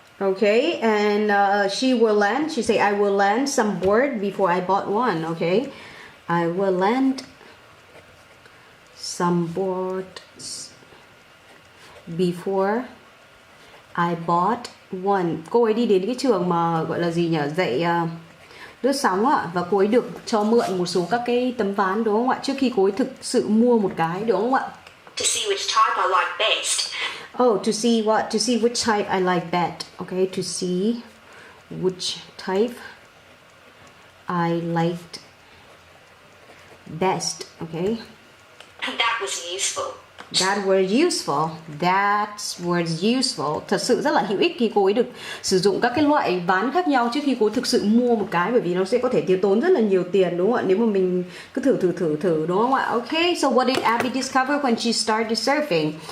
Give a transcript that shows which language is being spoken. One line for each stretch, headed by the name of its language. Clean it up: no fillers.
English: Okay, and she say, I will lend some board before I bought one, okay? I will lend some boards before I bought one.
Vietnamese: Cô ấy đi đến cái trường mà gọi là gì nhỉ, dạy lướt sóng ạ, và cô ấy được cho mượn một số các cái tấm ván đúng không ạ, trước khi cô ấy thực sự mua một cái đúng không ạ?
English: To see which type I like best. Oh, to see what? To see which type I like best. Okay, to see which type I liked best. Okay. And that was useful. That word useful. That word useful.
Vietnamese: Thật sự rất là hữu ích khi cô ấy được sử dụng các cái loại ván khác nhau trước khi cô ấy thực sự mua một cái, bởi vì nó sẽ có thể tiêu tốn rất là nhiều tiền đúng không ạ, nếu mà mình cứ thử đúng không ạ?
English: Okay, so what did Abby discover when she started surfing?